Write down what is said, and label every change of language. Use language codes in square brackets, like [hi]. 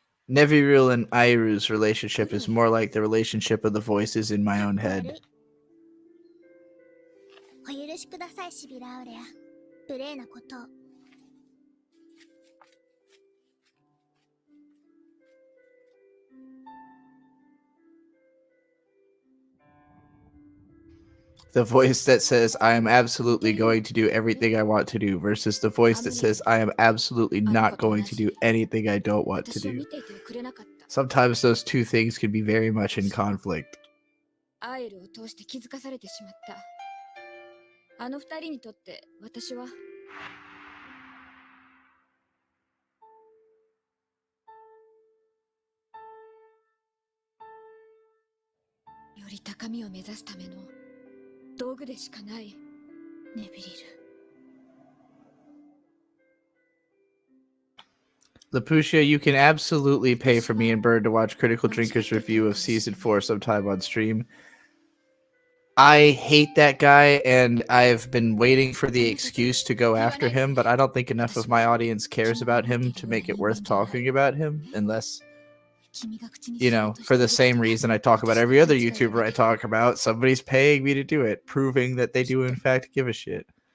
[en] Neviril and Airu's relationship is more like the relationship of the voices in my own head. [ja] お許しください、シビラウレア。無礼なことを。 [en] The voice that says, I am absolutely going to do everything I want to do versus the voice that says, I am absolutely not going to do anything I don't want to do. Sometimes those two things can be very much in conflict. [ja] アイルを通して気づかされてしまった。あの二人にとって私は。より高みを目指すための道具でしかないネビリル。 [en] Lapucia, you can absolutely pay for me and Bird to watch Critical Drinker's review of Season 4 sometime on stream. I hate that guy, and I've been waiting for the excuse to go after him, but I don't think enough of my audience cares about him to make it worth talking about him, unless, for the same reason I talk about every other YouTuber I talk about, somebody's paying me to do it, proving that they do in fact give a shit.